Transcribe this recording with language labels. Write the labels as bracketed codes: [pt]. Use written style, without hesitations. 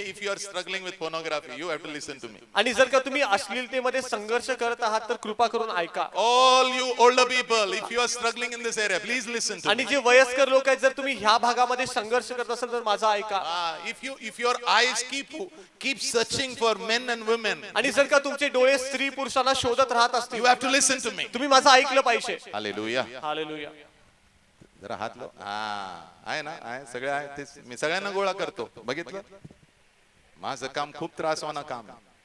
[en] If you are struggling with pornography, you have to listen to me. [mr] आणि जर का तुम्ही अश्लीलतेमध्ये संघर्ष करत आहात तर कृपा करून ऐका. [en] All you older people, if you are struggling in this area, please listen to [mr] आणि [en] me. [mr] जे वयस्कर लोक आहेत, जर तुम्ही ह्या भागामध्ये संघर्ष करत असाल तर माझा ऐका. [en] If your eyes keep searching for men and women, [mr] आणि जर का तुमचे डोळे स्त्री पुरुषांना शोधत राहत असतील, [en] you have to listen to me. [mr] तुम्ही माझं ऐकलं पाहिजे. [en] Hallelujah. [mr] हालेलुया. जरा हात लाव. आहे ना, आहे, सगळे आहे. तेच मी सगळ्यांना गोळा करतो. बघितलं, माझं काम खूप त्रासवाना काम आहे.